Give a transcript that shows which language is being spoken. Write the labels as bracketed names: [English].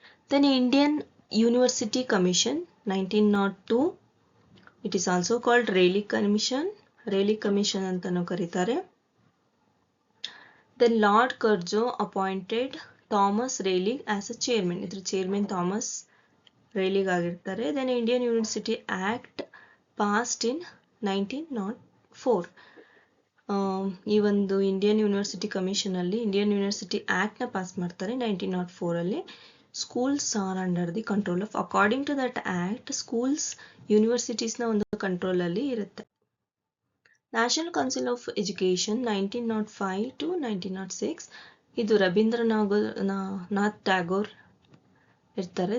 [English] Then Indian University Commission 1902, it is also called Rayleigh Commission [Kannada] ಅಂತನೂ ಕರೀತಾರೆ. [English] Then Lord Curzon appointed Thomas Rayleigh as a chairman. [Kannada] ಇದ್ರ chairman Thomas ರೇಲಿಗ್ ಆಗಿರ್ತಾರೆ. [English] Then Indian University Act passed in 1904. [Kannada] ಈ ಒಂದು Indian university commission ಅಲ್ಲಿ Indian university act ನ pass ಮಾಡ್ತಾರೆ 1904 ಅಲ್ಲಿ. [English] schools are under the control of, according to that act schools universities [Kannada] ನ ಒಂದು ಕಂಟ್ರೋಲ್ ಅಲ್ಲಿ ಇರುತ್ತೆ. [English] national council of education 1905 to 1906, [Kannada] ಇದು ರವೀಂದ್ರನಾಥ್ ಟ್ಯಾಗೋರ್ ಇರ್ತಾರೆ.